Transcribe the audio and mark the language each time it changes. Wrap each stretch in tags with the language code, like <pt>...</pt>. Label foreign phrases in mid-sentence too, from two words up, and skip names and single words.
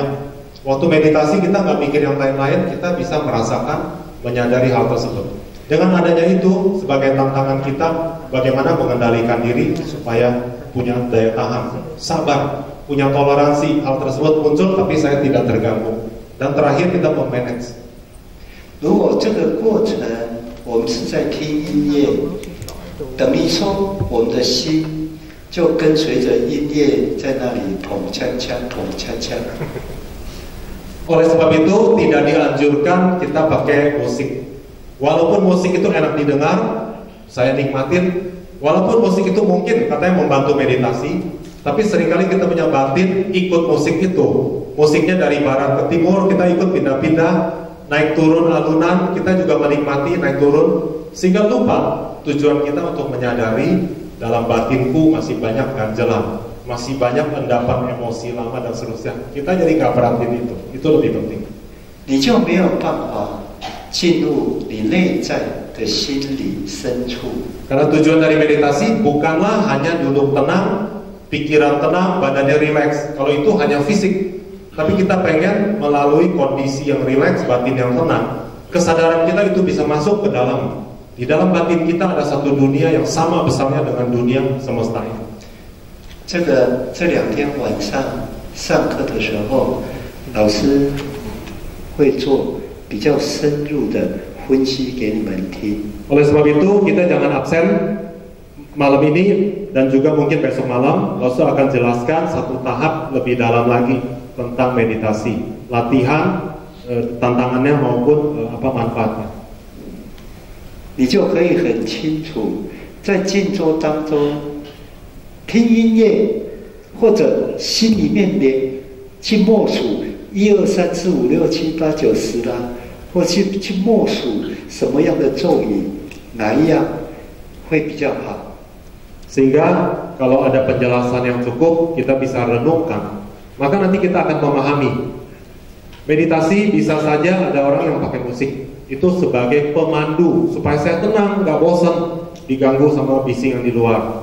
<id>Waktu meditasi kita nggak mikir yang lain-lain, kita bisa merasakan, menyadari hal tersebut. Dengan adanya itu, sebagai tantangan kita, bagaimana mengendalikan diri supaya punya daya tahan, sabar, punya toleransi, hal tersebut muncul tapi saya tidak terganggu. Dan terakhir kita memanage.</id> <zh>如果这个过程我们是在听音乐， 等于说我们的心就跟随着音乐在那里捧锵锵捧锵锵。</zh> <id>Oleh sebab itu tidak dianjurkan kita pakai musik. Walaupun musik itu enak didengar, saya nikmatin. Walaupun musik itu mungkin katanya membantu meditasi, tapi seringkali kita punya batin ikut musik itu. Musiknya dari barat ke timur, kita ikut pindah-pindah, naik turun alunan, kita juga menikmati naik turun, sehingga lupa tujuan kita untuk menyadari dalam batinku masih banyak ganjelan, masih banyak endapan emosi lama dan seterusnya. Kita jadi nggak perhatiin itu lebih penting.</id> <zh>你就没有办法进入你内在的心理深处。</zh> <id>Karena tujuan dari meditasi bukanlah hanya duduk tenang, pikiran tenang, badannya rileks. Kalau itu hanya fisik, tapi kita pengen melalui kondisi yang rileks, batin yang tenang, kesadaran kita itu bisa masuk ke dalam. Di dalam batin kita ada satu dunia yang sama besarnya dengan dunia semesta ini.</id> <zh>这2天晚上上课的时候，老师会做比较深入的分析给你们听。</zh> <id>Oleh sebab itu kita jangan absen malam ini dan juga mungkin besok malam. Lalu akan jelaskan satu tahap lebih dalam lagi tentang meditasi, latihan, tantangannya maupun apa manfaatnya.</id> <zh>你就可以很清楚，在静坐当中听音乐，或者心里面去默数1、2、3、4、5、6、7、8、9、10啦，或去默数什么样的咒语，哪一样会比较好。</zh> <id>Sehingga kalau ada penjelasan yang cukup, kita bisa renungkan. Maka nanti kita akan memahami. Meditasi bisa saja ada orang yang pakai musik. Itu sebagai pemandu supaya saya tenang, nggak bosan diganggu sama bising yang di luar.</id>